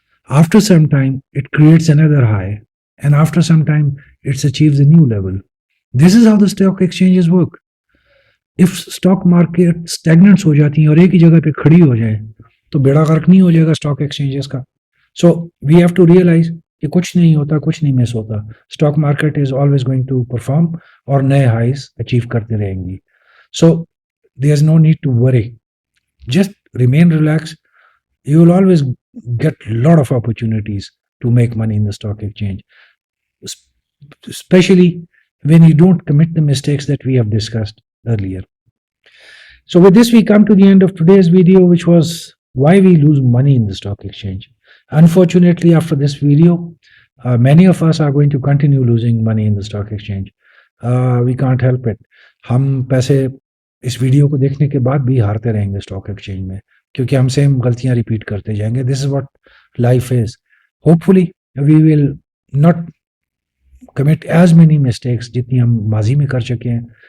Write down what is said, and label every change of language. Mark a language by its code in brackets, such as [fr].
[en] After some time it creates another high, and after some time it achieves a new level. This is how the stock exchanges work. If stock market stagnants [ur] ہو جاتی ہیں اور ایک ہی جگہ پہ کھڑی ہو جائے تو بیڑا غرق نہیں ہو جائے گا اسٹاک ایکسچینجز کا. [en] So we have to realize [ur] کہ کچھ نہیں ہوتا, کچھ نہیں مس ہوتا. [en] stock market is always going to perform [ur] اور نئے ہائیز اچیو کرتے رہیں گی. [en] So there is no need to worry. Just remain relaxed. You will always get a lot of opportunities to make money in the stock exchange, especially when you don't commit the mistakes that we have discussed earlier. So with this we come to the end of today's video, which was why we lose money in the stock exchange. Unfortunately, after this video, many of us are going to continue losing money in the stock exchange. We can't help it. [ur] ہم پیسے اس video کو دیکھنے کے بعد بھی ہارتے رہیں گے stock exchange میں, کیونکہ ہم سیم غلطیاں ریپیٹ کرتے جائیں گے. [en] This is what life is. Hopefully we will not commit as many mistakes [ur] جتنی ہم ماضی میں کر چکے ہیں.